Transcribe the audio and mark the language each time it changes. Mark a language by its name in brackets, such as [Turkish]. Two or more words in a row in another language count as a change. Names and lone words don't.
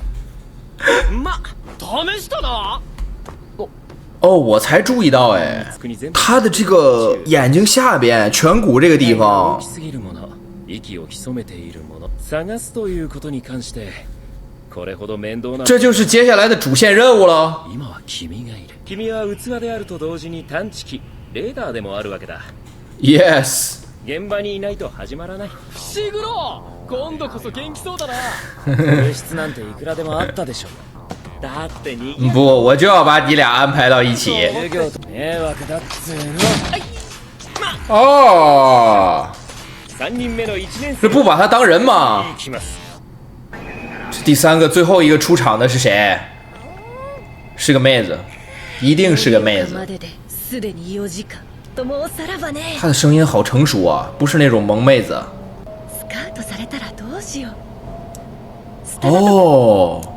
[Chinese] 哦，我才注意到，哎，他的这个眼睛下边颧骨这个地方，这就是接下来的主線任務了。Yes。 [Japanese] 現場にいないと始まらない。伏黒、今度こそ元気そうだな。空室なんていくらでもあったでしょ。だってに [Chinese] 不，我就要把你俩安排到一起。 [Japanese] 授業と迷惑だっつーの。哦 3人目の1 年生。 [Chinese] 这不把他当人吗？这第三个最后一个出场的是谁？是个妹子，一定是个妹子。她的声音好成熟啊，不是那种萌妹子。哦。